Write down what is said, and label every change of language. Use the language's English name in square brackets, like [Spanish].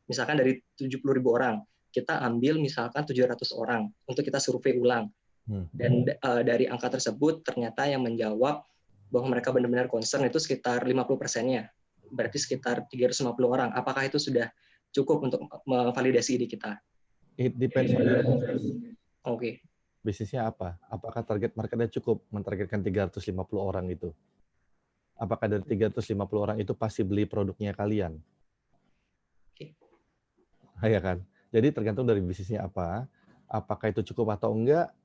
[Indonesian] Misalkan dari 70.000 orang, kita ambil misalkan 700 orang untuk kita survei ulang. Dan dari angka tersebut ternyata yang menjawab bahwa mereka benar-benar concern itu sekitar 50%-nya. Berarti sekitar 350 orang. Apakah itu sudah cukup untuk memvalidasi ide kita? [English] It depends on your business. [Indonesian] Oke. Bisnisnya apa? Apakah target marketnya cukup mentargetkan 350 orang itu? Apakah dari 350 orang itu pasti beli produknya kalian? Ya kan? Jadi tergantung dari bisnisnya apa. Apakah itu cukup atau enggak?